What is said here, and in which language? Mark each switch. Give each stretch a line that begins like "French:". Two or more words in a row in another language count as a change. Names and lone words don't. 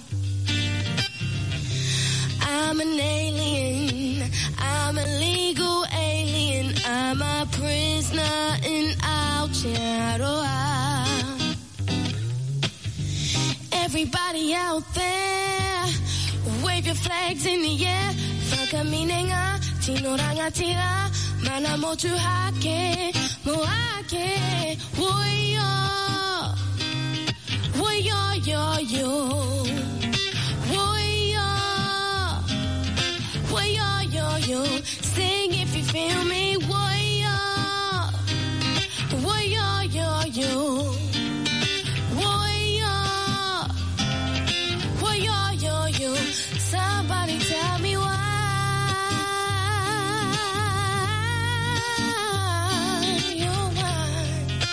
English: I'm an alien. I'm a legal alien. I'm a prisoner in Aotearoa. Everybody out there, wave your flags in the air.
Māori: Whakaminenga, tino rangatira, mana motu hake, moake, woyo, woyo, yo, yo, woyo, woyo, yo, yo.
English: Sing if you feel me, woyo, woyo, yo, yo. Somebody tell me why you're why.